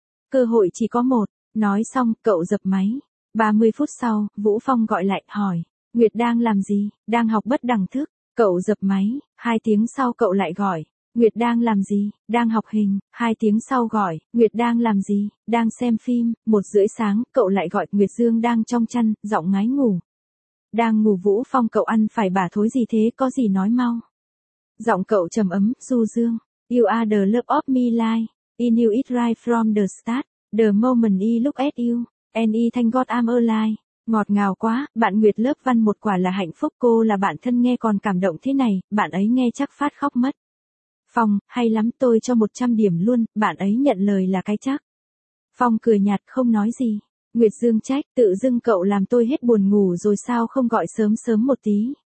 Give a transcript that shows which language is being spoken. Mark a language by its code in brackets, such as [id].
[vi] Cơ hội chỉ có một, nói xong, cậu dập máy. 30 phút sau, Vũ Phong gọi lại, hỏi, Nguyệt đang làm gì, đang học bất đẳng thức, cậu dập máy, 2 tiếng sau cậu lại gọi, Nguyệt đang làm gì, đang học hình, 2 tiếng sau gọi, Nguyệt đang làm gì, đang xem phim, 1:30 sáng, cậu lại gọi, Nguyệt Dương đang trong chăn, giọng ngái ngủ. Đang ngủ Vũ Phong, cậu ăn phải bả thối gì thế, có gì nói mau. Giọng cậu trầm ấm, [en] Du Dương, you are the love of me life, I knew it right from the start, the moment I look at you. Any thank God I'm alive. [vi] Ngọt ngào quá, bạn Nguyệt lớp văn 1 quả là hạnh phúc, cô là bạn thân nghe còn cảm động thế này, bạn ấy nghe chắc phát khóc mất. Phong, hay lắm, tôi cho 100 điểm luôn, bạn ấy nhận lời là cái chắc. Phong cười nhạt, không nói gì. Nguyệt Dương trách, tự dưng cậu làm tôi hết buồn ngủ rồi sao, không gọi sớm một tí.